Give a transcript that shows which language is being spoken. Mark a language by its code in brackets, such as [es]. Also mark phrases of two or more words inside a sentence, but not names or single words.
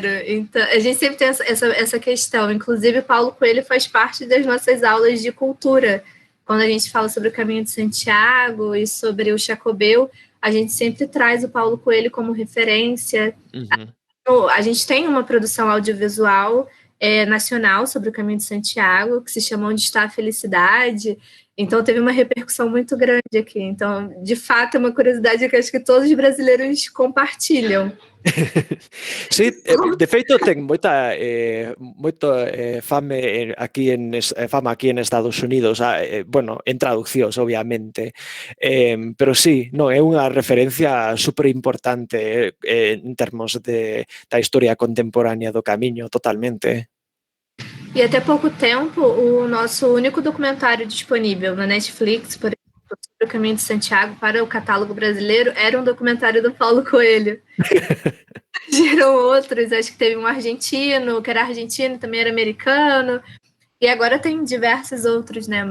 [pt] Então, a gente sempre tem essa questão. Inclusive, Paulo Coelho faz parte das nossas aulas de cultura, quando a gente fala sobre o Caminho de Santiago e sobre o Jacobeu, a gente sempre traz o Paulo Coelho como referência. A gente tem uma produção audiovisual nacional sobre o Caminho de Santiago, que se chama Onde Está a Felicidade. Então, teve uma repercussão muito grande aqui. Então, de fato, é uma curiosidade que acho que todos os brasileiros compartilham. [gl] Sí, de feito ten moita fame aquí fama aquí en Estados Unidos, bueno, en traduccións obviamente, pero sí, non, é unha referencia super importante en termos da historia contemporánea do Camiño, totalmente. [pt] E até pouco tempo, o nosso único documentário disponível na Netflix, por exemplo, sobre o Caminho de Santiago para o catálogo brasileiro, era um documentário do Paulo Coelho. Gerou outros, acho que teve um argentino, que era argentino e também era americano, e agora tem diversos outros, né?